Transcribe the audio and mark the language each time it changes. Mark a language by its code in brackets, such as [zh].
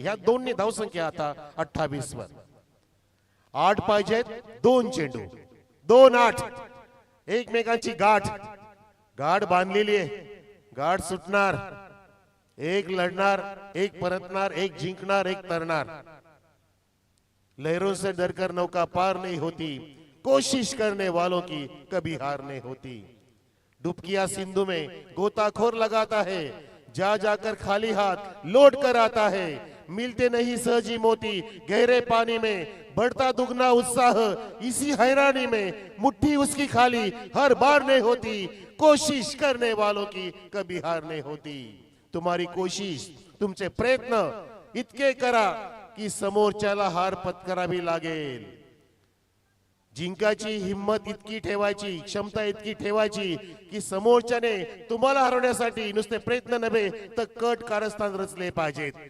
[mr] ह्या दोन्ही धावसंख्या आता 28 वर. 8 पाहिजेत. 2 चेंडू, 2-8, एकमेकांची गाठ बांधलेली आहे. गाठ सुटणार, एक लढणार, एक परतणार, एक जिंकणार, एक तरणार. [hi] लहरों से डरकर नौका पार नहीं होती, कोशिश करने वालों की कभी हार नहीं होती. डुबकिया सिंधु में गोताखोर लगाता है, जा जाकर खाली हाथ लौट कर आता है. मिलते नहीं सहजी मोती, गहरे पानी में बढ़ता दुगना उत्साह. इसी हैरानी में मुट्ठी उसकी खाली, हर बार नहीं होती, कोशिश करने वालों की कभी हार नहीं होती. तुम्हारी कोशिश, [mr] तुमचे प्रयत्न इतके करा की समोरच्याला हार पत्करावी लागेल. जिंकायची हिम्मत इतकी ठेवायची, क्षमता इतकी ठेवायची की समोरच्याने तुम्हाला हरवण्यासाठी नुसते प्रयत्न नव्हे तर कट कारस्थान रचले पाहिजेत.